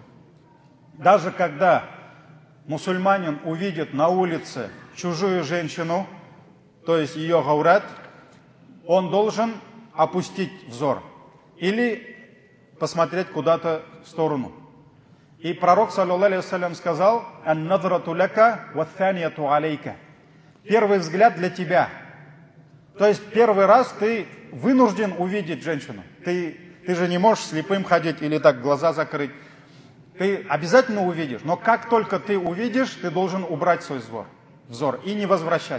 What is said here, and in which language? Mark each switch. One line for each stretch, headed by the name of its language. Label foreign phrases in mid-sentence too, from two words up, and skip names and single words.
Russian: Даже когда мусульманин увидит на улице чужую женщину, то есть ее гаурат, он должен опустить взор или посмотреть куда-то в сторону. И пророк,
Arabic: صلى الله عليه وسلم, сказал: «النظرة لك والثانية عليك».
Russian: Первый взгляд для тебя. То есть первый раз ты вынужден увидеть женщину. Ты же не можешь слепым ходить или так глаза закрыть. Ты обязательно увидишь. Но как только ты увидишь, ты должен убрать свой взор и не возвращать.